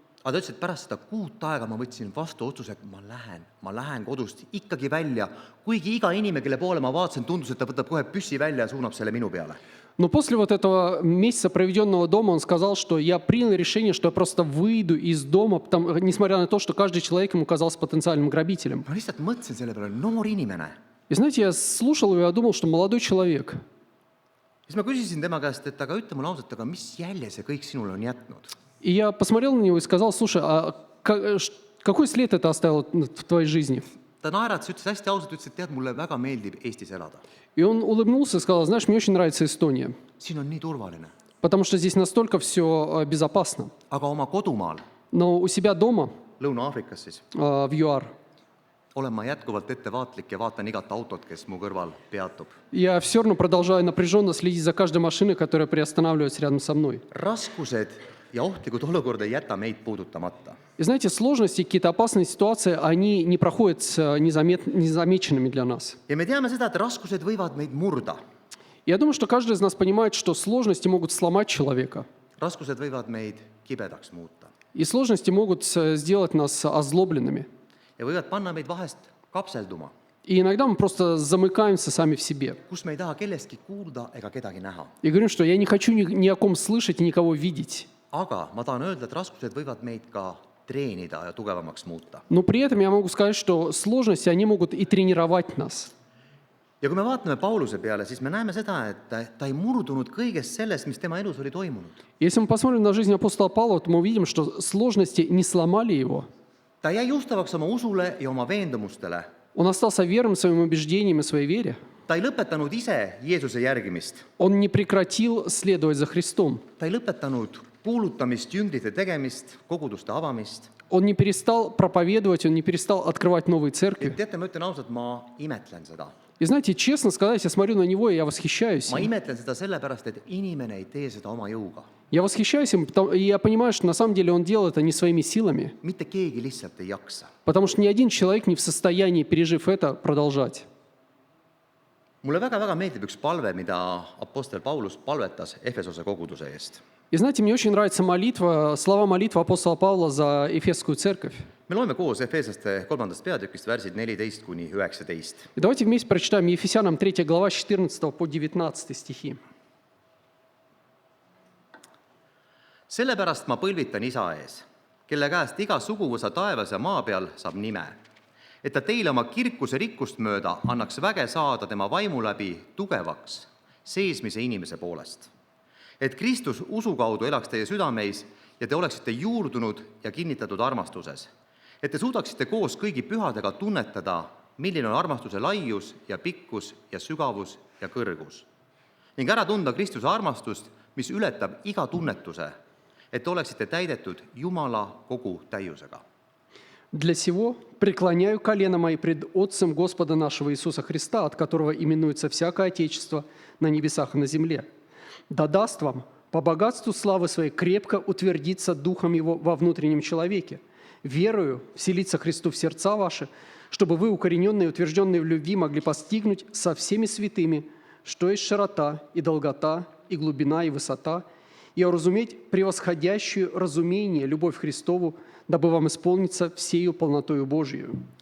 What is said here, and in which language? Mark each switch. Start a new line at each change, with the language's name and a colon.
Estonian: Aga ta ütles, et pärast seda kuut aega ma võtsin vastu otsuse, et ma lähen kodust ikkagi välja, kuigi iga inimene, kelle poole ma vaatasin, tundus, et ta võtab kohe püssi välja ja suunab selle minu peale.
Russian: Но после вот этого месяца, проведенного дома, он сказал, что я принял решение, что я просто выйду из дома, несмотря на то, что каждый человек ему казался потенциальным грабителем.
Estonian: Ma lihtsalt mõtlesin selle peale, noor inimene.
Russian: И знаете, я слушал его, я думал, что молодой человек.
Estonian: Siis ma küsisin tema käest, et aga ütle mulle ausalt, aga mis jälje see kõik sinule on jätnud?
Russian: И я посмотрел на него и сказал, слушай, какой след это оставил в твоей жизни?
Estonian: Ta naeratas, ütles hästi ausalt, ütles, et tead, mulle väga meeldib Eestis elada.
Russian: И он улыбнулся и сказал, знаешь, мне очень нравится Эстония,
Estonian: Siin on nii turvaline.
Russian: потому что здесь настолько все безопасно.
Estonian: Aga oma kodumaal,
Russian: Но у себя дома,
Estonian: Lõuna-Aafrikas siis,
Russian: в ЮАР,
Estonian: olen ma jätkuvalt ettevaatlik ja vaatan igat autot, kes mu kõrval peatub.
Russian: я все равно продолжаю напряженно следить за каждой машиной, которая приостанавливается рядом со мной.
Estonian: Raskused ja ohtlikud olukorda ei jäta meid puudutamata.
Russian: И знаете, сложности, какие-то опасные ситуации, они не проходят незамеченными для нас.
Estonian: Ja me teame seda, et raskused võivad meid murda.
Russian: Я думаю, что каждый из нас понимает, что сложности могут сломать человека.
Estonian: Raskused võivad meid kibedaks muuta
Russian: И сложности могут сделать нас озлобленными.
Estonian: ja võivad panna meid vahest kapselduma.
Russian: И иногда мы просто замыкаемся сами в себе.
Estonian: kus me ei taha kellestki kuulda ega kedagi näha.
Russian: И говорим, что я не хочу ни о ком слышать и никого видеть.
Estonian: aga ma tahan öelda, et raskused võivad meid ka treenida ja tugevamaks muuta.
Russian: Но при этом я могу сказать, что сложности, они могут и тренировать нас.
Estonian: ja kui me vaatame Pauluse peale, siis me näeme seda, et ta ei murdunud kõigest sellest, mis tema elus oli toimunud.
Russian: Если мы посмотрим на жизнь апостола Павла, то мы увидим, что сложности не сломали его.
Estonian: ta jäi ustavaks oma usule ja oma veendumustele.
Russian: Он остался верным своим убеждениям и своей вере.
Estonian: ta ei lõpetanud ise Jeesuse järgimist.
Russian: Он не прекратил следовать за Христом.
Estonian: ta ei lõpetanud kuulutamist, jüngrite tegemist, koguduste avamist.
Russian: Он не перестал проповедовать, он не перестал открывать новые церкви.
Estonian: teate, ma ütlen ausalt, ma imetlen seda.
Russian: И знаете, честно сказать, я смотрю на него, и я восхищаюсь
Estonian: ma
Russian: им.
Estonian: imetlen seda sellepärast, et inimene ei tee seda oma jõuga.
Russian: Я восхищаюсь им, и я понимаю, что на самом деле он делает это не своими силами,
Estonian: mitte keegi lihtsalt ei jaksa.
Russian: потому что ни один человек не в состоянии, пережив это, продолжать.
Estonian: mulle väga-väga meeldib üks palve, mida apostel Paulus palvetas Efesose koguduse eest.
Russian: И знаете, мне очень нравится молитва, слова молитвы апостола Павла за Ефесскую церковь.
Estonian: me loeme koos Efeslaste 3. peatükist värsid 14-19.
Russian: И давайте вместе прочитаем Ефесянам 3 глава 14 по 19 стихи.
Estonian: sellepärast ma põlvitan isa ees, kelle käest iga suguvõsa taevas ja maa peal saab nime, et ta teile oma kirkuse rikkust mööda annaks väge saada tema vaimu läbi tugevaks seesmise inimese poolest. et Kristus usu kaudu elaks teie südameis ja te oleksite juurdunud ja kinnitatud armastuses, et te suudaksite koos kõigi pühadega tunnetada, milline on armastuse laius ja pikkus ja sügavus ja kõrgus, ning ära tunda Kristuse armastust, mis ületab iga tunnetuse, et te oleksite täidetud Jumala kogu täiusega.
Russian: «Для сего преклоняю колено мои пред Отцем Господа нашего Иисуса Христа, от которого именуется всякое Отечество на небесах и на земле. Да даст вам по богатству славы своей крепко утвердиться Духом Его во внутреннем человеке, верою вселиться Христу в сердца ваши, чтобы вы, укорененные и утвержденные в любви, могли постигнуть со всеми святыми, что есть широта и долгота, и глубина, и высота, и уразуметь превосходящую разумение любовь Христову, дабы вам исполниться всею полнотою Божию».